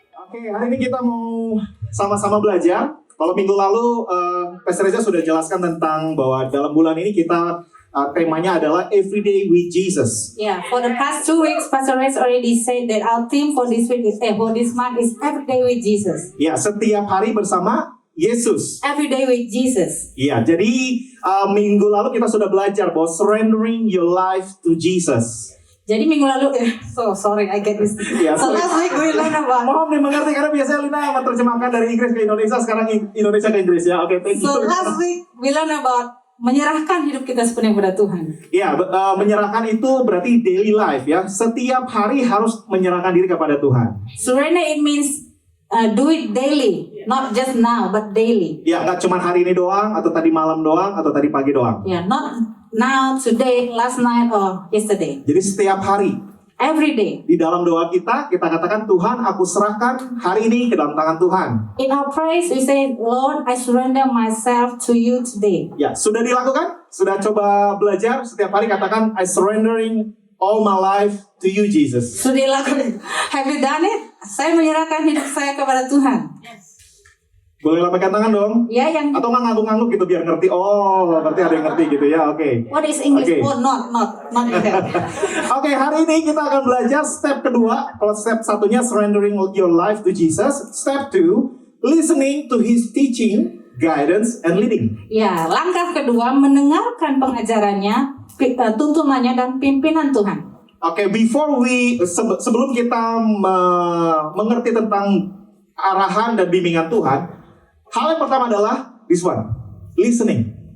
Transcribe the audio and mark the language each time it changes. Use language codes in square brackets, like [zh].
[id] Oke, hari ini kita mau sama-sama belajar. Kalau minggu lalu, Pastor Reza sudah jelaskan tentang bahwa dalam bulan ini kita temanya adalah Everyday with Jesus. [en] Yeah, for the past 2 weeks, Pastor Rex already said that our theme for this week is for this month is Every Day with Jesus. [id] Ya, setiap hari bersama Yesus. [en] Every day with Jesus. [id] Ya, jadi minggu lalu kita sudah belajar bahwa [en] surrendering your life to Jesus. [id] Jadi minggu lalu, [en] so sorry I get this. [id] Ya, [en] So last week we learned about. [id] mohon dimengerti karena biasanya Lina menerjemahkan dari Inggris ke Indonesia, sekarang Indonesia ke Inggris ya. [en] Oke, thank you. So last week we learned about [id] menyerahkan hidup kita sepenuhnya kepada Tuhan. Ya, menyerahkan itu berarti daily life ya. Setiap hari harus menyerahkan diri kepada Tuhan. [en] Surrender it means do it daily, not just now but daily. [id] Ya, nggak cuma hari ini doang, atau tadi malam doang, atau tadi pagi doang. [en] Yeah, not now, today, last night or yesterday. [id] Jadi setiap hari [en] Every day. [id] di dalam doa kita katakan, Tuhan, aku serahkan hari ini ke dalam tangan Tuhan. [en] In our praise we say, Lord, I surrender myself to you today. [id] Ya, sudah dilakukan? Sudah coba belajar? Setiap hari katakan, [en] I surrendering all my life to you, Jesus. [id] Sudah dilakukan. [en] Have you done it? [id] Saya menyerahkan hidup saya kepada Tuhan. Boleh lambaikan tangan dong? Ya, yang Atau nggak ngangguk-ngangguk gitu biar ngerti. Oh, berarti ada yang ngerti gitu ya. Oke. [en] what is English? Okay. Oh, not like that. [id] Oke, hari ini kita akan belajar step kedua. Kalau step satunya [en] surrendering your life to Jesus. Step 2, listening to His teaching, guidance, and leading. [id] Ya, langkah kedua mendengarkan pengajarannya, tuntunannya dan pimpinan Tuhan. Oke, sebelum kita mengerti tentang arahan dan bimbingan Tuhan, hal yang pertama adalah [en] this one, listening.